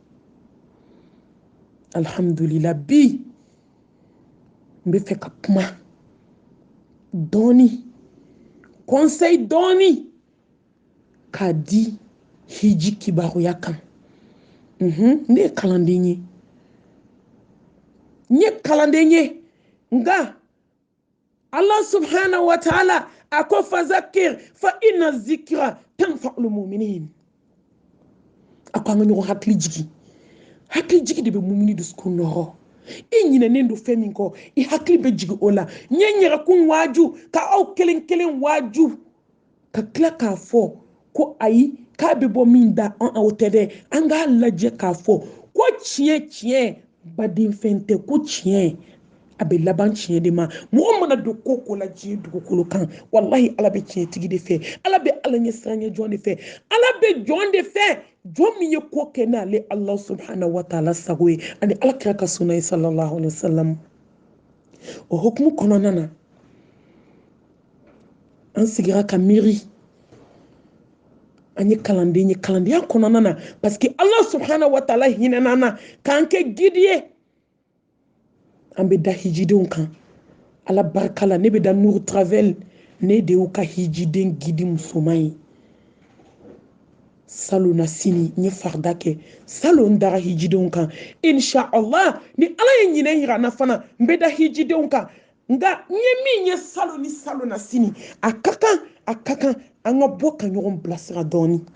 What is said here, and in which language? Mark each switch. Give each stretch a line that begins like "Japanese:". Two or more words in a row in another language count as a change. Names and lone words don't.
Bambara: alhamdulillah bi n bɛ fɛ ka kuma dɔɔni conseil dɔɔni k'a di hiji kibaruya kan ne ye kalanden ye n ye kalanden ye nka
Arabic: الله سبحانه وتعالى
Bambara: a ko
Arabic: فذكر فإن الذكرى تنفع المؤمنين
Bambara: a ko an ka ɲɔgɔn hakili jigi de bɛ mumini dusukun nɔrɔ i ɲinɛnen don fɛn min kɔ i hakili bɛ jigi o la n ye n yɛrɛkun waaju ka aw kelen kelen waaju ka tila k'a fɔ ko ayi k'a bɛ bɔ min da aw tɛ dɛ an k'a lajɛ k'a fɔ ko tiɲɛ badenfɛn tɛ ko tiɲɛ a bɛ laban tiɲɛ de ma mɔgɔ mana don ko ko la diɲɛ dugukolo kan wallahi ala bɛ tiɲɛ tigi de fɛ ala bɛ ala ɲɛ siranɲɛ jɔn de fɛ ala bɛ jɔn de fɛ jɔn min ye ko kɛ n'ale
Arabic: الله سبحانه وتعالى
Bambara: sago ye ani alakira ka sunna ye
Arabic: صلى الله عليه وسلم
Bambara: o hukumu kɔnɔna na an sigira ka miiri an ye kalanden ye kalandenya kɔnɔna na
French: parce que
Arabic: الله سبحانه وتعالى
Bambara: hinɛna na k'an kɛ guide ye an bɛ da hijidenw kan ala barika la ne bɛ da Nour Travel ne de y'u ka hijiden guide musoman ye salon na sini n ye farida kɛ salon dara hijidenw kan inshallah ni ala ye ɲinɛ yira n na fana n bɛ da hijidenw kan nka n ye min ye salon ni salon na sini a ka kan an ka bɔ ka ɲɔgɔn bilasira dɔɔni